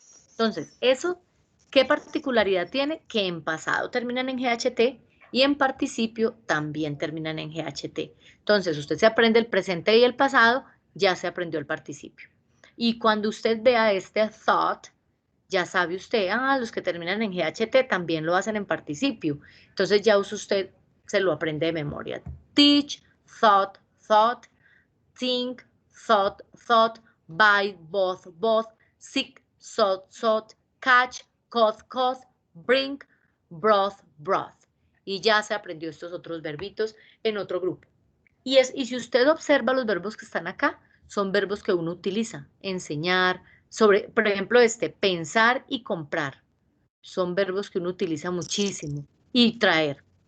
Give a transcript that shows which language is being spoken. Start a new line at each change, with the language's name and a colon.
Spanish: Entonces, ¿eso qué particularidad tiene? Que en pasado terminan en GHT y en participio también terminan en GHT. Entonces, usted se aprende el presente y el pasado, ya se aprendió el participio. Y cuando usted vea este thought, ya sabe usted, los que terminan en GHT también lo hacen en participio. Entonces, ya usted se lo aprende de memoria.
English: Teach, thought, thought, think, thought, thought, buy, both, both, seek, sought, catch, caught, bring, brought, brought.
Spanish: Y ya se aprendió estos otros verbitos en otro grupo. Y si usted observa los verbos que están acá, son verbos que uno utiliza. Enseñar, por ejemplo, pensar y comprar. Son verbos que uno utiliza muchísimo. Y traer.